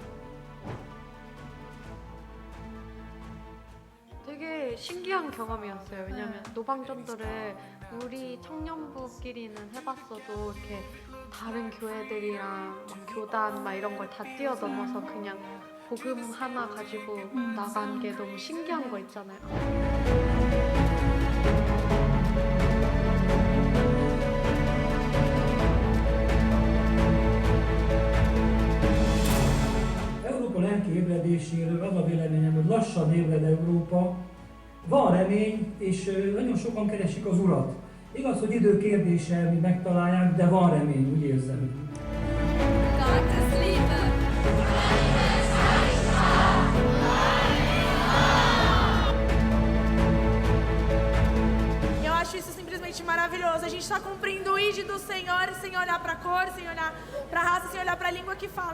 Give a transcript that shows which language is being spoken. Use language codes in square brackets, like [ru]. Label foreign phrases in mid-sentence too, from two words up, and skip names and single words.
[ko] 되게 신기한 경험이었어요. 왜냐하면 노방전도를 우리 청년부끼리는 해봤어도 이렇게 다른 교회들이랑 막 교단 막 이런 걸 다 뛰어넘어서 그냥 복음 하나 가지고 나간 게 너무 신기한 거 있잖아요. [hu] Lelki ébredéséről az a véleményem, hogy lassan ébred Európa, van remény, és nagyon sokan keresik az Urat. Igaz, hogy idő kérdése, hogy megtalálják, de van remény, úgy érzem. [pt] Eu acho isso simplesmente maravilhoso. A gente está cumprindo o ID do Senhor, sem olhar para a cor, sem olhar para a raça, sem olhar para a língua que fala.